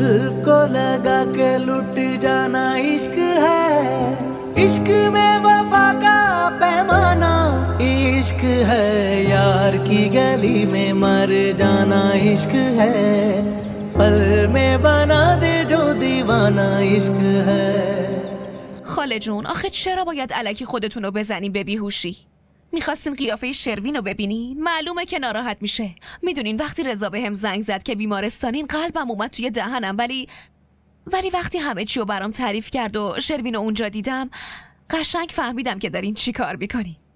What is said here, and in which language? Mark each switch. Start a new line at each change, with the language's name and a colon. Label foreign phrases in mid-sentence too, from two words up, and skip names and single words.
Hindi: को लगा के लुट जाना इश्क है, इश्क में वफा का पैमाना इश्क है, यार की गली में मर जाना इश्क है, पल में बना दे जो दीवाना इश्क है.
Persian: خاله جون آخه چرا باید الکی خودتون رو بزنین به بیهوشی؟ میخواستین قیافه شروین رو ببینین؟ معلومه که ناراحت میشه. میدونین وقتی رضا بهم زنگ زد که بیمارستانین قلبم اومد توی دهنم، ولی وقتی همه چی رو برام تعریف کرد و شروین رو اونجا دیدم قشنگ فهمیدم که دارین چی کار میکنین.